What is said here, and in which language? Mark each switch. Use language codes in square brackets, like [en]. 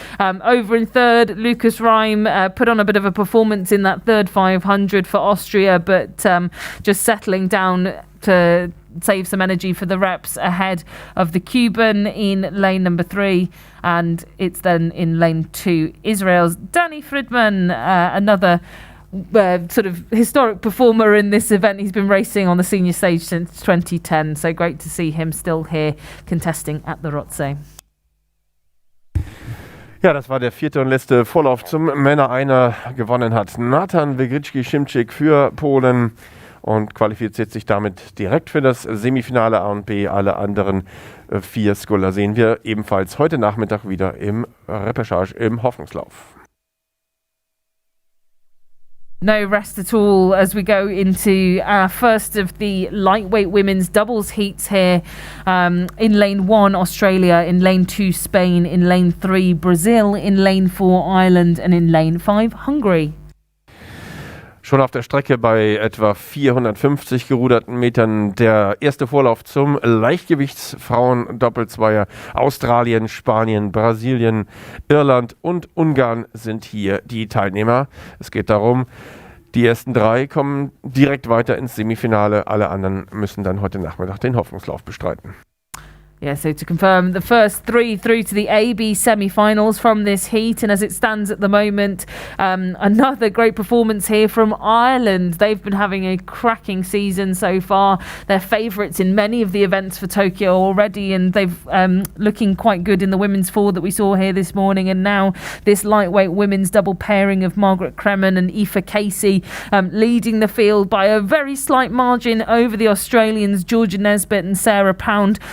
[en] Over in third, Lucas Reim put on a bit of a performance in that third 500 for Austria, but just settling down to save some energy for the reps ahead of the Cuban in lane number 3, and it's then in lane 2 Israel's Danny Friedman, another sort of historic performer in this event. He's been racing on the senior stage since 2010, so great to see him still here contesting at the Rothsee. [de] Ja, das war der vierte und letzte Vorlauf zum Männer-Einer. Gewonnen hat Natan Wygrycki-Szymczyk für Polen und qualifiziert sich damit direkt für das Semifinale A und B. Alle anderen 4 Sculler sehen wir ebenfalls heute Nachmittag wieder im Repechage, im Hoffnungslauf. [en] No rest at all as we go into our first of the lightweight women's doubles heats here. In lane 1, Australia. In lane 2, Spain. In lane 3, Brazil. In lane 4, Ireland. And in lane 5, Hungary. [de] Schon auf der Strecke bei etwa 450 geruderten Metern der erste Vorlauf zum Leichtgewichtsfrauen-Doppelzweier. Australien, Spanien, Brasilien, Irland und Ungarn sind hier die Teilnehmer. Es geht darum, die ersten 3 kommen direkt weiter ins Semifinale. Alle anderen müssen dann heute Nachmittag den Hoffnungslauf bestreiten. [en] Yeah, so to confirm, the first three through to the AB semi-finals from this heat, and as it stands at the moment, another great performance here from Ireland. They've been having a cracking season so far. They're favourites in many of the events for Tokyo already, and they've looking quite good in the women's four that we saw here this morning, and now this lightweight women's double pairing of Margaret Kremen and Aoife Casey leading the field by a very slight margin over the Australians Georgia Nesbitt and Sarah Pound.